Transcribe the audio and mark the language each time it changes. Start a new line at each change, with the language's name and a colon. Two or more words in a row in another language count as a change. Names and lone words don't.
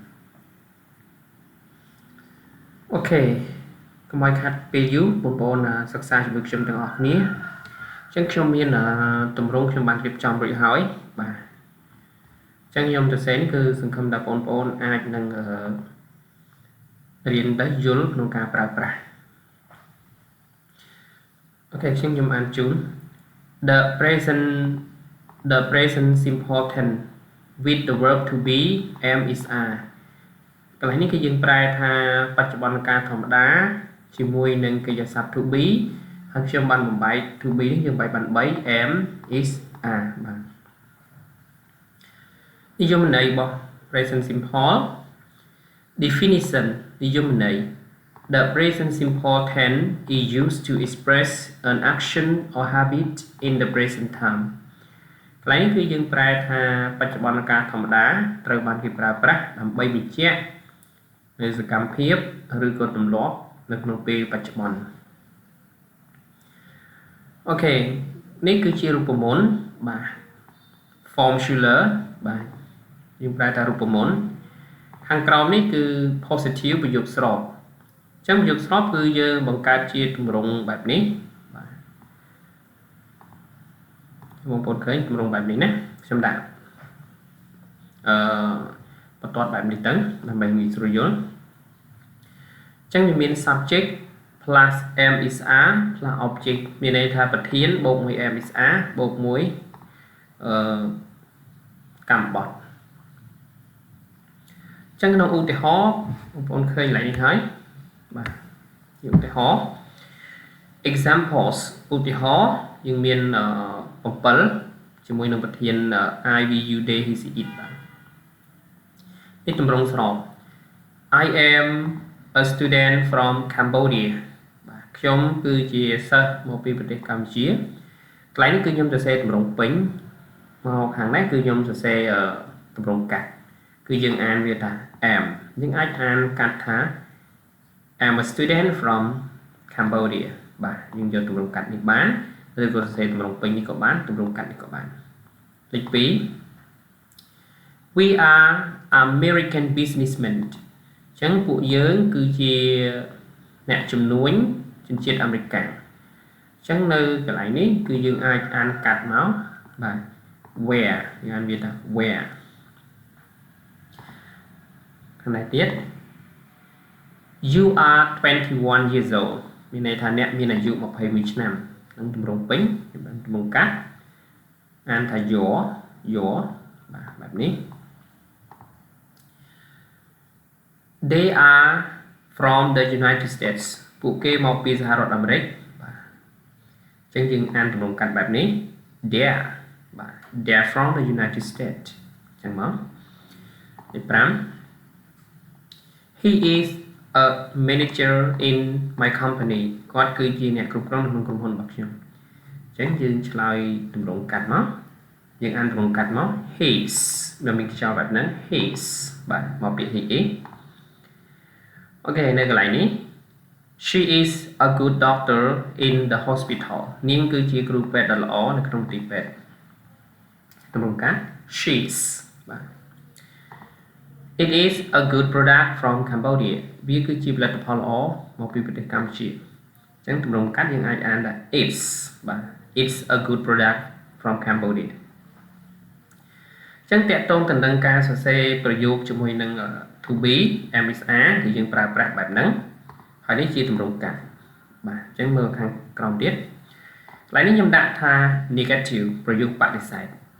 Khmer: អូខេកុំឲ្យខាត់ពេលយូរបងប្អូនសិក្សាជាមួយខ្ញុំទាំងអស់គ្នាអញ្ចឹងខ្ញុំមានទម្រង់ខ្ញុំបានរៀបចំរួចហើយបាទចឹងខ្ញុំទៅសេនគឺសង្ឃឹមថាបងប្អូនអាចនឹង រៀនទៅយល់ក្នុងការប្រើប្រាស់អូខេខ្ញុំអានជូន
English: the present simple tense with the verb to be am is are
Khmer: កន្លែងនេះគឺយើងប្រែថាបច្ចុប្បន្នកាលធម្មតាជាមួយនឹងកិរិយាសព្ទ
English: to be
Khmer: ហើយខ្ញុំបានបំបែក
English: to be
Khmer: នេះយើងបែកបាន3
English: am is are
Khmer: បាទ និយមន័យរបស់
English: present simple definition
Khmer: និយមន័យ
English: the present simple tense is used to express an action or habit in the present time
Khmer: កន្លែងនេះគឺយើងប្រែថាបច្ចុប្បន្នកាលធម្មតាត្រូវបានគេប្រើប្រាស់ដើម្បីបញ្ជាក់នៅសកម្មភាពឬក៏ទម្លាប់នៅក្នុងពេលបច្ចុប្បន្ន អូខេនេះគឺជារូបមន្តបាទ formula បាទយើងប្រែថារូបមន្តខាងក្រោមនេះគឺ positive ប្រយោគស្របអញ្ចឹងប្រយោគស្របគឺយើងបង្កើតជាទម្រង់បែបនេះបាទ បងប្អូនឃើញទម្រង់បែបនេះណាខ្ញុំដាក់បន្ទាត់បែបនេះទៅដើម្បីងាយស្រួលយល់អញ្ចឹងវាមាន
English: subject plus am is are plus object
Khmer: មានន័យថាប្រធានបូកមួយ
English: am is are
Khmer: បូកមួយកម្មបត្តិ ចឹងក្នុងឧទាហរណ៍បងប្អូនឃើញឡើងនេះហើយបាទឧទាហរណ៍ examples ឧទាហរណ៍យើងមាន7ជាមួយនឹង
English: ប្រធាន I we you they he she it
Khmer: បាទនេះទម្រង់ស្រប
English: I am a student from Cambodia បាទ
Khmer: ខ្ញុំគឺជាសិស្សមកពីប្រទេសកម្ពុជាកន្លែងនេះគឺខ្ញុំសរសេរទម្រង់ពេញមកខាងនេះគឺខ្ញុំសរសេរទម្រង់កាត់គឺយើងអានវាថា am យើងអាចអានកាត់ថា
English: I'm a student from Cambodia
Khmer: បាទយើងយកទម្រង់កាត់នេះបានឬក៏សរសេរទម្រង់ពេញនេះក៏បានទម្រង់កាត់នេះក៏បានលេខ2
English: We are American businessmen
Khmer: អញ្ចឹងពួកយើងគឺជាអ្នកជំនួញជនជាតិអាមេរិកអញ្ចឹងនៅកន្លែងនេះគឺយើងអាចអានកាត់មកបាទ where យើងអានវាថា where ខាងនេះទៀត
English: You are 21 years old
Khmer: មានន័យថាអ្នកមានអាយុ21ឆ្នាំនឹងទម្រង់ពេញបានទម្រង់កាត់អានថា your បាទបែបនេះ
English: They are from the United States
Khmer: ពួកគេមកពីសហរដ្ឋអាមេរិកបាទអញ្ចឹងយើងអានទម្រង់កាត់បែបនេះ They បាទ
English: They're from the United States
Khmer: អញ្ចឹងមកលេខ5
English: He is a manager in my company
Khmer: គាត់គឺជាអ្នកគ្រប់គ្រងក្នុងក្រុមហ៊ុនរបស់ខ្ញុំអញ្ចឹងយើងឆ្លើយទម្រង់កាត់មកយើងអានទម្រង់កាត់មក his ដែលមានខ្យល់បែបហ្នឹង his បាទ មកពី he អូខេនៅកន្លែងនេះ
English: She is a good doctor in the hospital
Khmer: នាងគឺជាគ្រូពេទ្យដ៏ល្អនៅក្នុងទីពេទ្យទម្រង់កាត់
English: she's It is a good product from Cambodia
Khmer: វាគឺជាផលិតផលល្អមកពីប្រទេសកម្ពុជាអញ្ចឹងទម្រង់កាត់យើងអាចអានថា
English: it's a good product from Cambodia
Khmer: អញ្ចឹងតកតងទៅនឹងការសរសេរប្រយោគជាមួយនឹង
English: to be
Khmer: MSR គឺយើងប្រើប្រាស់បែបហ្នឹងហើយនេះជាទម្រង់កាត់បាទអញ្ចឹងមើលខាងក្រោមទៀតកន្លែងនេះខ្ញុំដាក់ថា negative ប្រយោគបដិសេធ